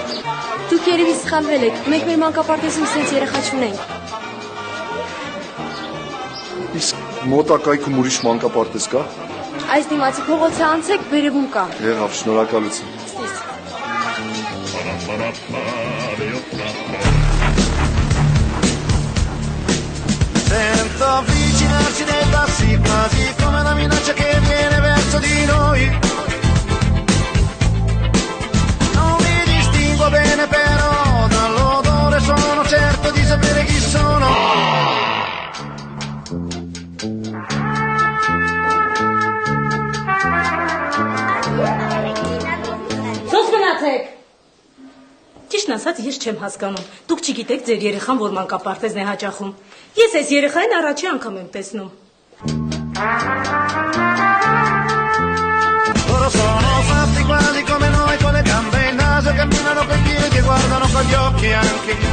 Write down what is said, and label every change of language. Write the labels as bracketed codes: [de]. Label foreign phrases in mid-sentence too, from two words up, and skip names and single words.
[hy] Դուք երևի սխալվել եք, մենք մեր մանկապարտեզում սենց երեխա չունենք։ Իսկ մոտակայքում ուրիշ մանկապարտեզ կա։ Այս դիմացի փողոցը անցեք, վերևում կա։ Եղավ, շնորհակալություն։ Ստիս։ [it] Sento avvicinarsi dei passi quasi come una minaccia che viene verso di noi. Non li distingo bene però dall'odore sono certo di sapere chi sono. [hy] Ո՞ս գնացեք։ Ճիշտն ասած, ես չեմ հասկանում։ Դուք չգիտեք ձեր երեխան որ մանկապարտեզն է հաճախում։ Ես այս երեխային առաջի անգամ եմ տեսնում։ [it] Loro sono fatti quasi come noi con le gambe e il naso camminano coi piedi e guardano con gli occhi anche.